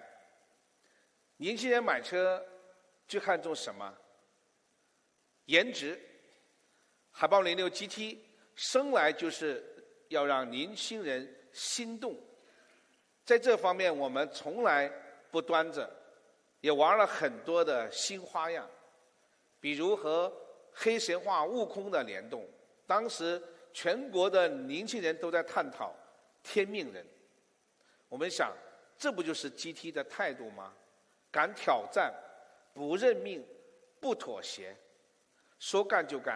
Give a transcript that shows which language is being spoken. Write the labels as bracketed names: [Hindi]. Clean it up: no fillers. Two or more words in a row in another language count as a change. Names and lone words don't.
[Chinese] 年輕人買車最看重什麼？顏值。海豹06 GT 生來就是要讓年輕人心動，在這方面我們從來不端着。也玩了很多的新花樣，比如和黑神話悟空的聯動。當時全國的年輕人都在探討天命人。我們想，這不就是 GT 的態度嗎？敢挑戰，不認命，不妥協，說幹就幹。